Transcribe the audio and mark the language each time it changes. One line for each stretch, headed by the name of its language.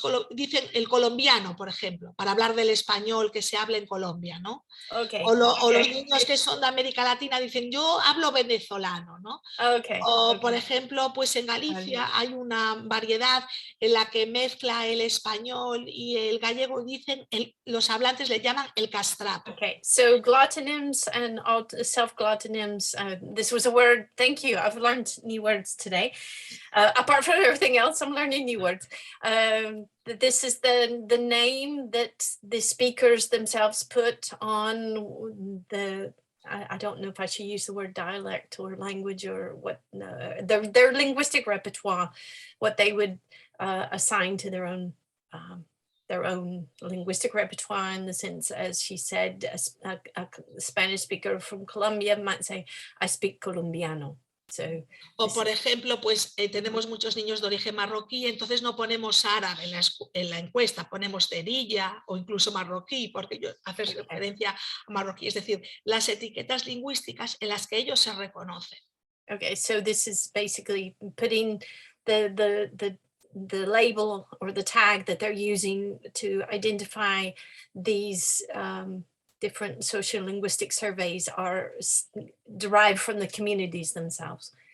Spanish: dicen el colombiano, por ejemplo, para hablar del español que se habla en Colombia, ¿no? O los niños que son de América Latina dicen, yo hablo venezolano, ¿no? Por ejemplo, pues en Galicia hay una variedad en la que mezcla el español y el gallego, dicen, los hablantes le llaman el castrato.
English: Okay, so glottonyms and self-glottonyms, this was a word, thank you, I've learned new words today. Apart from everything else, I'm learning new words. This is the name that the speakers themselves put on the, I don't know if I should use the word dialect or language or what, their linguistic repertoire, what they would assign to their own linguistic repertoire, in the sense, as she said, a Spanish speaker from Colombia might say, I speak Colombiano. So,
Spanish: o por ejemplo, pues tenemos muchos niños de origen marroquí, entonces no ponemos árabe en la encuesta, ponemos cerilla o incluso marroquí, porque haces referencia a marroquí, es decir, las etiquetas lingüísticas en las que ellos se reconocen.
English: Okay, so this is basically putting the label or the tag that they're using to identify these different sociolinguistic surveys are derived from the communities themselves.